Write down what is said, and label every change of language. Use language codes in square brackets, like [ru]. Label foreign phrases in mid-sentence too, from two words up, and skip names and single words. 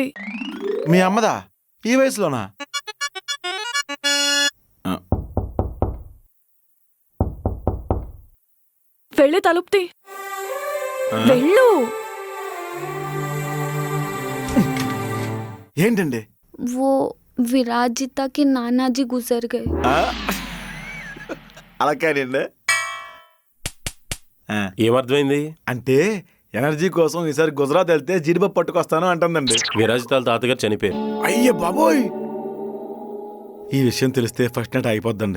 [te] మీ అమ్మదా? ఈ వయసులోనా? వెళ్ళి తలుపుతి. వెళ్ళు. ఏంటండి? ఓ [hi] विराजिता के नाना जी गुजर गए। [te] అలా కానివ్వండి. ఏమర్థమైంది? అంటే ఎనర్జీ కోసం ఈసారి గుజరాత్ వెళ్తే జీడిపప్పు పట్టుకొస్తాను అంటుందండి. విరాజితాల తాతగారు చనిపోయారు. అయ్యే బాబోయ్, ఈ విషయం తెలిస్తే ఫస్ట్ నైట్ అయిపోద్దండి.